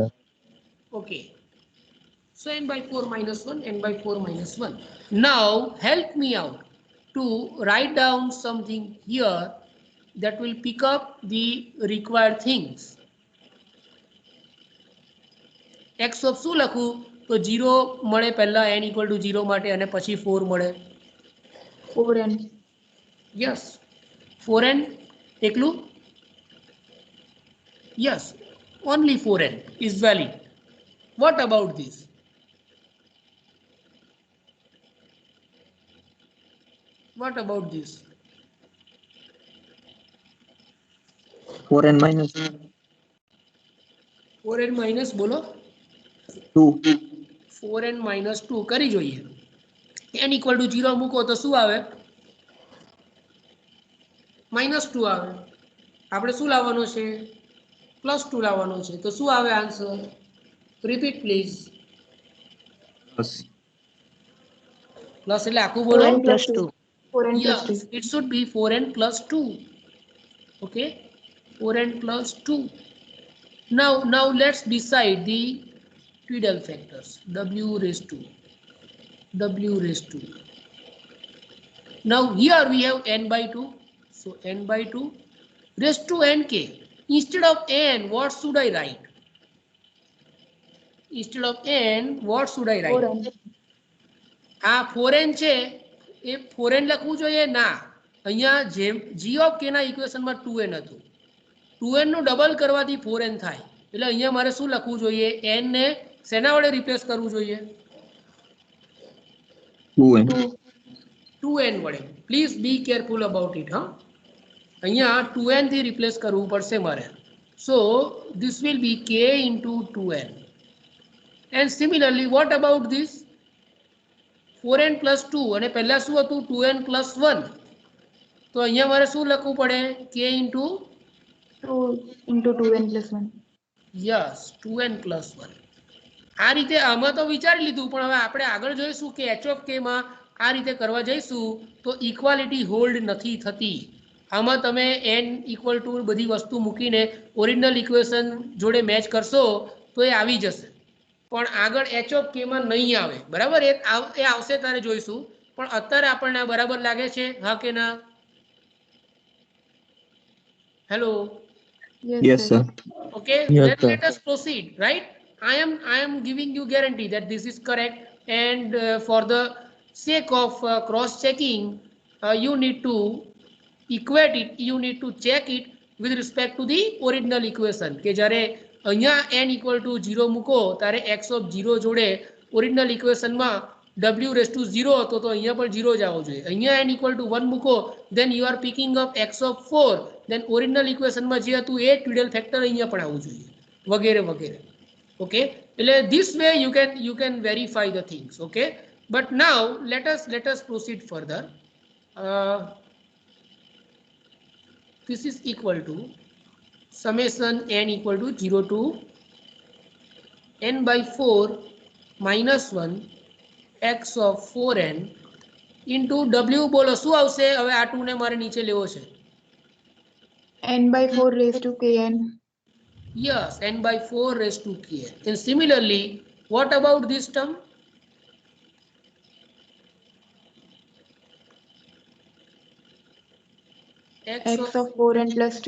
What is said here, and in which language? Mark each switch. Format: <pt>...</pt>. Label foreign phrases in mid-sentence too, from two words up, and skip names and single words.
<en>okay so n by 4 minus 1 n by 4 minus 1 now help me out to write down something here that will pick up the required things x of</en> <gu>શું લખું તો 0 મળે પહેલા</gu> <en>n equal to 0</en> <gu>માટે અને પછી 4 મળે</gu> <en>4n. yes 4n એકલું yes only 4n is valid what about this what about this 4n minus 4n minus બોલો 2.</en> <gu>4n minus 2 કરી જોઈએ</gu> <en>n equal to 0</en> <gu>મૂકો તો શું આવે -2 આવે આપણે શું લાવવાનો છે +2 લાવવાનો છે તો શું આવે</gu> <en>answer repeat please Plus.</en> <gu>પ્લસ એટલે આખું બોલો</gu> <en>4n plus 2. 4n plus yes 2. it should be 4n plus 2 okay 4n plus 2 now let's decide the Tweedle factors w raised to now here we have n by 2 so n by 2 raised to nk instead of n what should I write instead of n what should I write 4n.</en> <gu>આ 4n છે એ 4n લખવું જોઈએ ના અહીંયા જેમ g of k ના ઇક્વેશનમાં 2n હતું 2n નું ડબલ કરવાથી 4n થાય એટલે અહીંયા મારે શું લખવું જોઈએ n ને શેના વડે રિપ્લેસ કરવું જોઈએ</gu> <en>2n. 2n વડે please be careful about it</en> <gu>હા અહીંયા 2n થી રિપ્લેસ કરવું પડશે મારે</gu> <en>so this will be k into 2n and similarly what about this 4n plus 2</en> <gu>અને પહેલા શું હતું</gu> <en>2n plus 1</en> <gu>તો અહીંયા મારે શું લખવું પડે</gu> <en>k into 2 into 2n plus 1. yes 2n plus 1</en> <gu>આ રીતે આમાં તો વિચારી લીધું પણ હવે આપણે આગળ જોઈશું કે h of k માં આ રીતે કરવા જઈશું તો ઇક્વાલિટી હોલ્ડ નથી થતી આમાં તમે</gu> <en>n equal to</en> <gu>બધી વસ્તુ મૂકીને</gu> <en>original equation</en> <gu>જોડે મેચ કરશો તો એ આવી જશે પણ આગળ h of k માં નહીં આવે બરાબર એ આવશે ત્યારે જોઈશું પણ અત્યારે આપણને બરાબર લાગે છે હા કે ના હેલો</gu> <en>Yes, sir. okay Yes, then sir. let us proceed right I am giving you guarantee that this is correct and for the sake of cross checking you need to equate it you need to check it with respect to the original</en> <gu>equation કે જ્યારે અહીંયા</gu> <en>n equal to 0</en> <gu>મૂકો ત્યારે</gu> <en>x of 0</en> <gu>જોડે</gu> <en>original equation</en> <gu>માં</gu> <en>w raised to 0</en> <gu>હતો તો અહીંયા પણ 0 જ આવવો જોઈએ અહીંયા</gu> <en>n equal to 1</en> <gu>મૂકો</gu> <en>then you are picking up x of 4 then original equation</en> <gu>માં જે હતું એ</gu> <en>Tweedle factor</en> <gu>અહીંયા પણ આવવું જોઈએ વગેરે વગેરે okay એટલે</gu> <en>this way you can verify the things okay but now let us proceed further this is equal to summation n equal to 0 to n by 4 minus 1 x of 4n into w</en> <gu>બોલો શું આવશે હવે આ 2 ને મારે નીચે લેવો છે</gu> <en>n by 4 raised to kn. yes n by 4 raised to kn and similarly what about this term X of 4n plus 2.</en>